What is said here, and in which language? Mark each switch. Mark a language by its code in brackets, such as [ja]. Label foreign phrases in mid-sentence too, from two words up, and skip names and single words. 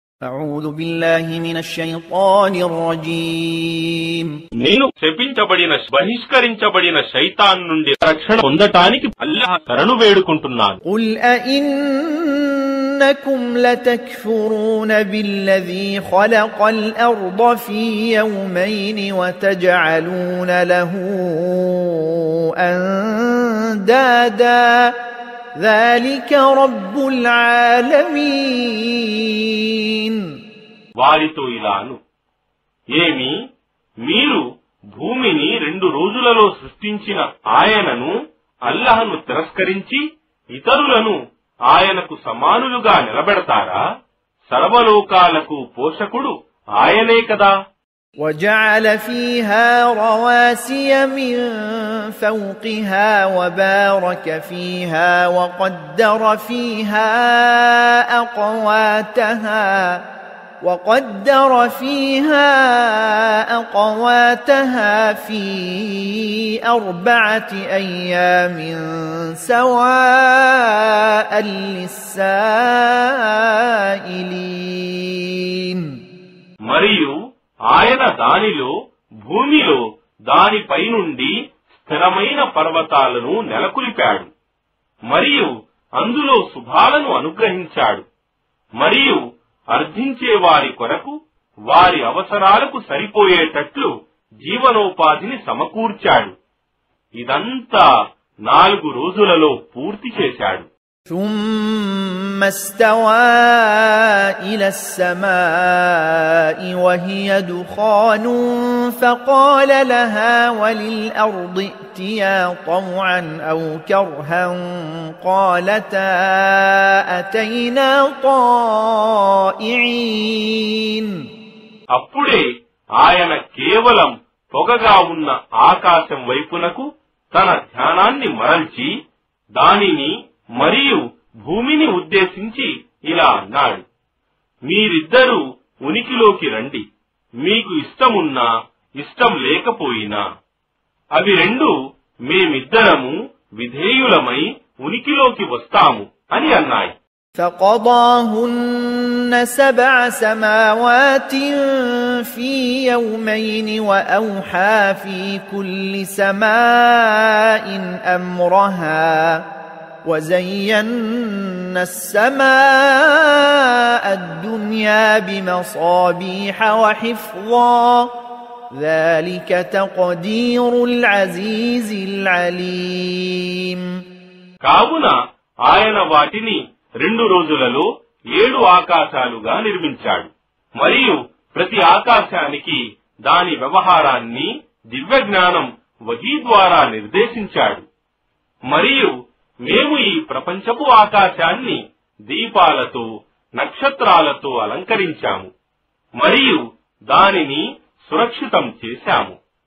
[ar] أعوذ بالله من الشيطان الرجيم [te] నేను శపించబడిన బహిష్కరించబడిన శైతాన్ నుండి రక్షణ పొందటానికి అల్లాహ్ శరణు వేడుకుంటున్నాను. [ar] قل أئنكم لتكفرون بالذي خلق الأرض في يومين وتجعلون له أندادا ذلك رب العالمين. [te] వారితో ఇలాను, ఏమి మీరు భూమిని 2 రోజులలో సృష్టించిన ఆయనను అల్లాహ్ను తిరస్కరించి ఇతరులను ఆయనకు సమానులుగా నిలబెడతారా? సర్వలోకాలకు పోషకుడు ఆయనే కదా. [ar] وجعل فيها رواسي من فوقها وبارك فيها وقدر فيها أقواتها في 4 أيام سواء للسائلين. [te] మరియు ఆయన దానిలో భూమిలో దానిపై నుండి స్థిరమైన పర్వతాలను నెలకొల్పాడు, మరియు అందులో శుభాలను అనుగ్రహించాడు, మరియు అర్థించే వారి కొరకు వారి అవసరాలకు సరిపోయేటట్లు జీవనోపాధిని సమకూర్చాడు. ఇదంతా 4 రోజులలో పూర్తి చేశాడు. [ar] ثم استوى إلى السماء وهي دخان فقال لها وللأرض ائتيا طوعا أو كرها قالتا أتينا طائعين. [te] అప్పుడే ఆయన కేవలం పొగగా ఉన్న ఆకాశం వైపునకు తన ధ్యానాన్ని మరల్చి దానిని మరియు భూమిని ఉద్దేశించి ఇలా అన్నాడు, మీరిద్దరూ ఉనికిలోకి రండి, మీకు ఇష్టమున్నా ఇష్టం లేకపోయినా. అవి 2 మేమిద్దరము విధేయులమై ఉనికిలోకి వస్తాము అని అన్నాయి. [ar] فقضاهن 7 سماوات في يومين وأوحى في كل سماء أمرها وزينا السماء الدنيا بمصابيح وحفظا ذلك تقدير العزيز العليم. [te] కావున ఆయన వాటిని 2 రోజులలో 7 ఆకాశాలుగా నిర్మించాడు, మరియు ప్రతి ఆకాశానికి దాని వ్యవహారాన్ని దివ్యజ్ఞానం వహీ ద్వారా నిర్దేశించాడు. మరియు మేము ఈ ప్రపంచపు ఆకాశాన్ని దీపాలతో నక్షత్రాలతో అలంకరించాము, మరియు దానిని సురక్షితం చేశాము.